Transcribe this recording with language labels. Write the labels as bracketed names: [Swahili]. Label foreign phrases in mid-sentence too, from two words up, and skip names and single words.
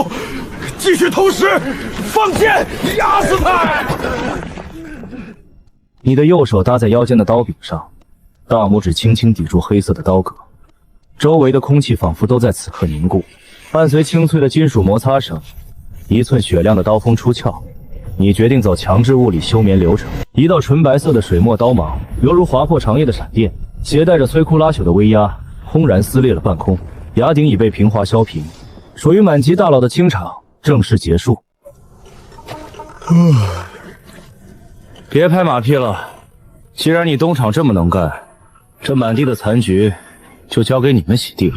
[Chinese] 繼續投石，放箭，壓死他！你的右手搭在腰間的刀柄上，大拇指輕輕抵住黑色的刀戈，周圍的空氣仿佛都在此刻凝固。伴隨清脆的金屬摩擦聲，一寸雪亮的刀锋出鞘。你決定走強制物理休眠流程，一道純白色的水墨刀芒，猶如劃破長夜的閃電，攜帶着摧枯拉朽的威壓，轟然撕裂了半空。崖頂已被平滑削平，屬於滿級大佬的清場正式結束。別拍馬屁了，既然你東廠這麼能幹，這滿地的殘局就交給你們洗地了。